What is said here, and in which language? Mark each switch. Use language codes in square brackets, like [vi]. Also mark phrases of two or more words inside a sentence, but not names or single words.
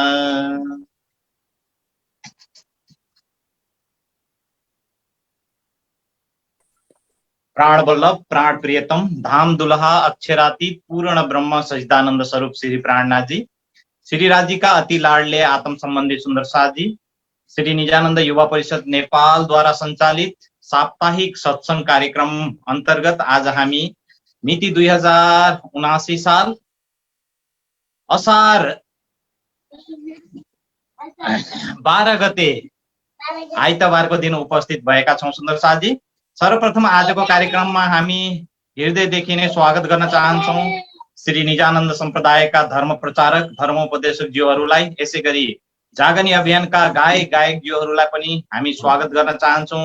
[hi] प्राण वल्लभ प्राण प्रियतम धाम दुल्हा अक्षरातीत पूर्ण ब्रह्म सच्चिदानंद स्वरूप श्री प्राणनाथ जी, श्री राज जी का अति लाडले आत्म संबंधी सुंदर साथ जी, [ne] श्री निजानंद युवा परिषद नेपाल द्वारा संचालित साप्ताहिक सत्संग कार्यक्रम अंतर्गत आज हामी मिति 2079 साल असार 12 गते आइतबारको दिन उपस्थित भएका छौं सुन्दर साथ जी। सर्वप्रथम आजको कार्यक्रममा हामी हृदयदेखि नै स्वागत गर्न चाहन्छौं श्री निजानन्द सम्प्रदायका धर्म प्रचारक धर्मोपदेशक ज्यूहरूलाई, यसैगरी जागनी अभियानका गायक गायक ज्यूहरूलाई पनि हामी स्वागत गर्न चाहन्छौं।